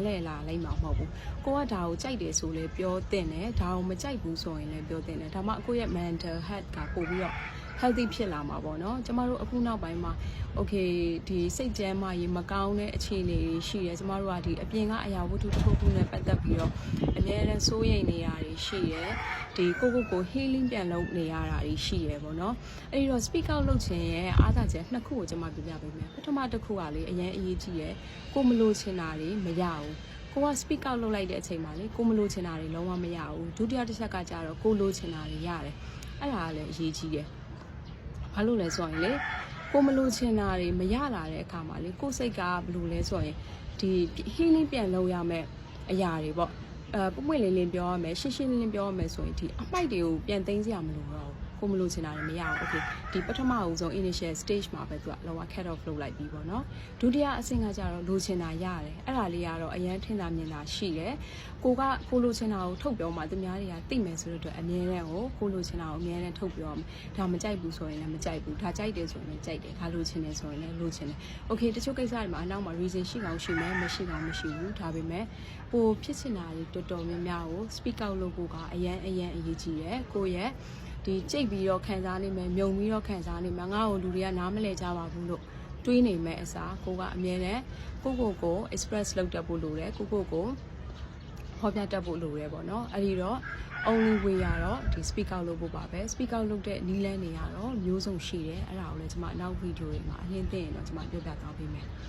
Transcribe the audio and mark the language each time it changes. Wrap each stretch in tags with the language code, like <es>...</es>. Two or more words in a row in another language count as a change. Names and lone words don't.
<my>လဲလာလိုက်မှာမဟုတ်ဘူးကိုကဒါကိုကြိုက်တယ်ဆိုလဲပြောတင်တယ်ဒါကိုမကြိုက်ဘူးဆိုရင်လည်းပြောတင်တယ်ဒါမှကိုယ့်ရဲ့</my> <en>mental health</en> <my>ကပို့ပြီးတော့healthy ဖြစ်လာမှာပေါ့နော်ကျမတို့အခုနောက်ပိုင်းမှာ okay ဒီစိတ်ကျန်းမာရေးမကောင်းတဲ့အခြေအနေတွေရှိတယ်ကျမတို့ကဒီအပြင်ကအရာဝတ္ထုတစ်ခုနဲ့ပတ်သက်ပြီးတော့အများနဲ့စိုးရိမ်နေရတာတွေရှိရယ်ဒီကို healing ပြန်လုပ်နေရတာတွေရှိရယ်ပေါ့နော်အဲ့ဒီတော့ speak out လုပ်ခြင်းရဲ့အားသာချက်နှစ်ခုကိုကျမပြပြပေးမယ်ပထမတစ်ခုကလေအရင်အရေးကြီးရယ်ကိုမလို့ချင်တာတွေမရဘူးကိုက</my> <en>speak out</en> <my>လုပ်လိုက်တဲ့အချိန်မှာလေကိုမလို့ချင်တာတွေလုံးဝမရဘူးဒုတိယတစ်ချက်ကကြတော့ကိုလို့ချင်တာတွေရတယ်အဲ့ဒါကလည်းအရေးကြီးတယ်ဘာလို့လဲဆိုရင်လေကိုမလို့ချင်တာတွေမရလာ တဲ့အခါမှာလေကိုစိတ်ကဘယ်လိုလဲဆိုရင်ဒီ healing ပြန်လုပ်ရမယ်အရာတွေပေါ့ပွင့်လင်းလင်းပြောရမယ်ရှင်းရှင်းလင်းလင်းပြောရမယ်ဆိုရင်ဒီအမိုက်တွေကိုပြန်သိမ်းစရာမလိုတော့ကိုမလို့ချင်တာတွေမရဘူး okay ဒီပထမအဦးဆုံး</my> <en>initial stage</en> <my>မှာပဲ သူကလောက</my> <en>cut off</en> <my>လုပ်လိုက်ပြီးပေါ့နော်ဒုတိယအဆင့်ကကြတော့လိုချင်တာရတယ်အဲ့ဒါလေးကတော့အရန်ထင်သာမြင်သာရှိတယ်ကိုလိုချင်တာကိုထုတ်ပြောမှသူများတွေကသိမယ်ဆိုတော့အ မြဲတမ်းကိုလိုချင်တာကိုအမြဲတမ်းထုတ်ပြောမယ်ဒါမကြိုက်ဘူးဆိုရင်လည်းမကြိုက်ဘူးဒါကြိုက်တယ်ဆိုရင်လည်းကြိုက်တယ်ဒါလိုချင်တယ်ဆိုရင်လည်းလိုချင်တယ် okay တချို့ကိစ္စတွေမှာအနောက်မှာ reason ရှိကောင်းရှိမယ်မရှိကောင်းမရှိဘူးဒါပေမဲ့ပိုဖြစ်ချင်တာတွေတော် တော်များများကို</my> <en>speak out</en> <my>လုပ်ဖို့ကအရန်အရေးကြီးတယ်ကိုရဲ့ဒီကြိတ်ပြီးတော့ခံစားနေမယ်မြုံပြီးတော့ခံစားနေမှာငါ့ကိုလူတွေကနားမလဲကြပါဘူးလို့တွေးနေမဲ့အစားကိုကအမြဲတမ်းကို express လုပ်တတ်ဖို့လိုတယ်ကိုဟောပြတတ်ဖို့လိုတယ်ပေါ့နော်အဲ့ဒီတော့</my> <en>only way</en> <my>ရတော့ဒီ</my> <en>speak out</en> <my>လုပ်ဖို့ပါပဲ</my> <en>speak out</en> <my>လုပ်တဲ့နည်းလမ်းတွေကတော့မျိုးစုံရှိတယ်အဲ့ဒါကိုလည်းကျွန်မနောက်ဗီဒီယိုတွေမှာအရင်သိရင်တော့ကျွန်မပြောပြသွားပေးမယ်</my>